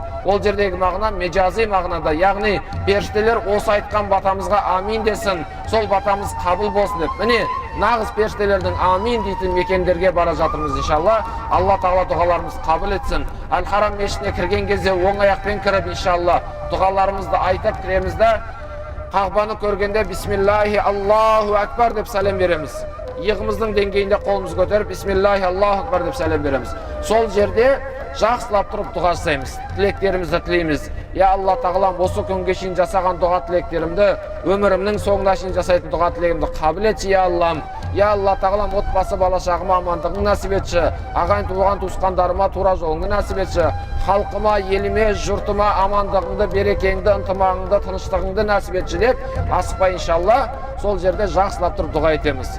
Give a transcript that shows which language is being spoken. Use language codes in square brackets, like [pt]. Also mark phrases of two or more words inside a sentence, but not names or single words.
[kk] Ол жердегі мағына меджази мағынада, яғни періштелер осы айтқан батамызға амин десін, сол батамыз қабыл болсын деп. Міне, нағыз періштелердің амин дейтін мекендерге бара жатырмыз иншалла. Алла тағала дұғаларымыз қабыл етсін. Әл-Харам мешітіне кірген кезде оң аяқпен кіріп иншалла дұғаларымызды айтып кіреміз де, Қағбаны көргенде [ar] بسم الله الله أكبر [kk] деп сәлем береміз. Иығымыздың деңгейінде қолымыз көтеріп [ar] بسم الله الله أكبر [kk] деп сәлем береміз. Сол жерде жақсылап тұрып дұға жасаймыз, тілектерімізді тілейміз. Я Алла тағалам, осы күнге шейін жасаған дұға тілектерімді, өмірімнің соңына шейін жасайтын дұға тілегімді қабыл етші, я Аллам. Я Алла тағалам, отбасы бала шағыма амандығын нәсіп етші, ағайын туған туысқандарыма тура жолыңды нәсіп етші, халқыма, еліме, жұртыма амандығыңды, берекеңді, ынтымағыңды, тыныштығыңды нәсіп етші деп асықпай иншалла сол жерде жақсылап тұрып дұға етеміз.